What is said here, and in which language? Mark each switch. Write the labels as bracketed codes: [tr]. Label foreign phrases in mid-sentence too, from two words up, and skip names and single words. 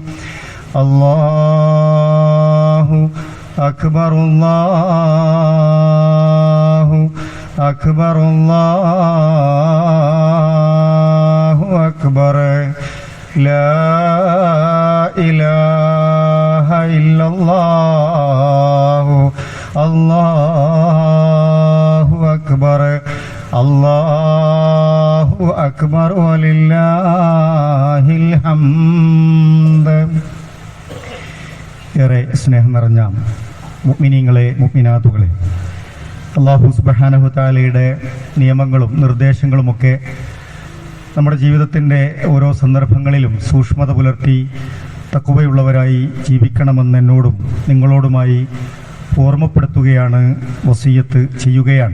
[ar] الله أكبر الله أكبر الله أكبر لا إله إلا الله الله أكبر الله أكبر ولله الحمد. [ml] ഏറെ സ്നേഹം നിറഞ്ഞ മുഅ്മിനീങ്ങളെ മുഅ്മിനാത്തുകളെ, അല്ലാഹു സുബ്ഹാനഹു തആലയുടെ നിയമങ്ങളും നിർദ്ദേശങ്ങളുമൊക്കെ നമ്മുടെ ജീവിതത്തിൻ്റെ ഓരോ സന്ദർഭങ്ങളിലും സൂക്ഷ്മത പുലർത്തി തഖ്വയുള്ളവരായി ജീവിക്കണമെന്ന് എന്നോടും നിങ്ങളോടുമായി ഓർമ്മപ്പെടുത്തുകയാണ്, വസിയ്യത്ത് ചെയ്യുകയാണ്.